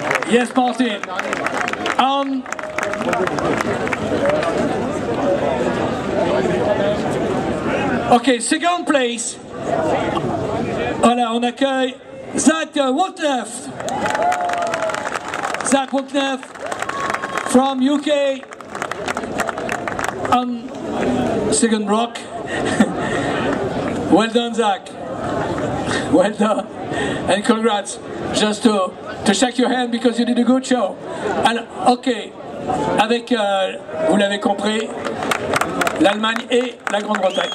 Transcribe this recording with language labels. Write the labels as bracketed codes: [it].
[en] Yes, Martin. Ok, 2nd place. [fr] Voilà, on accueille Zach Woodneff. [en] Zach Woodneff from UK on 2nd rock. Well done, Zach. Well done. And congrats. Just to shake your hand because you did a good show. [fr] Alors, ok, avec, vous l'avez compris, l'Allemagne et la Grande-Bretagne.